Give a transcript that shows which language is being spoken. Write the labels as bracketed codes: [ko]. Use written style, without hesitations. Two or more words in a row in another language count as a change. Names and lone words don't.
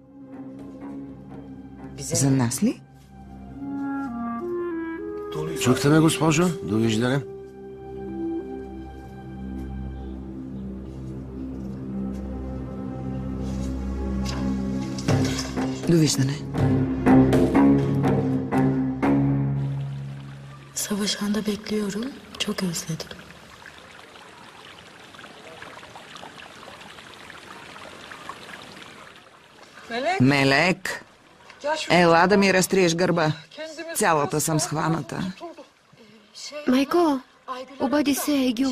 [bg] За нас ли? Чухте ме, госпожо? Довиждане. Довиждане. [tr] Savaşanda bekliyorum. Çok özledim. [bg] Мелек, ела да ми разтриеш гърба. Цялата съм схваната. Майко, обади се Егил.